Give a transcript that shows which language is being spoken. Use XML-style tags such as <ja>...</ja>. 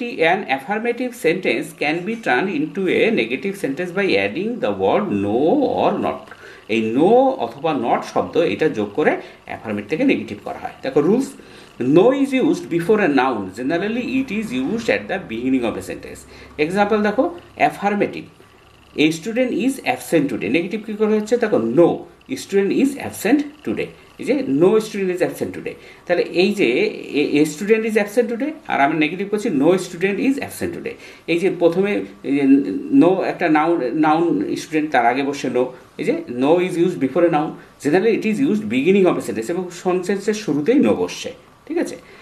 <en>An affirmative sentence can be turned into a negative sentence by adding the word no or not.</en> <bn>এই no অথবা not শব্দ এটা যোগ করে affirmative থেকে নেগেটিভ করা হয়।</bn> <en>দেখো rules, no is used before a noun, generally it is used at the beginning of a sentence. Example দেখো, affirmative, a student is absent today,</en> <bn>negative কী করে হচ্ছে?</bn> <en>দেখো, no student is absent today, এই যে no student is absent today, তাহলে এই যে a student is absent today</en> <bn>আর আমি নেগেটিভ করছি</bn> <en>No student is absent today.</en> <bn>এই যে প্রথমে নো একটা নাউন স্টুডেন্ট, তার আগে বসে নো, এই যে</bn> <en>no is use before a noun, generally it is used beginning of a sentence,</en> <bn>এবং সেন্টেন্সের শুরুতেই নো বসছে, ঠিক আছে।</bn>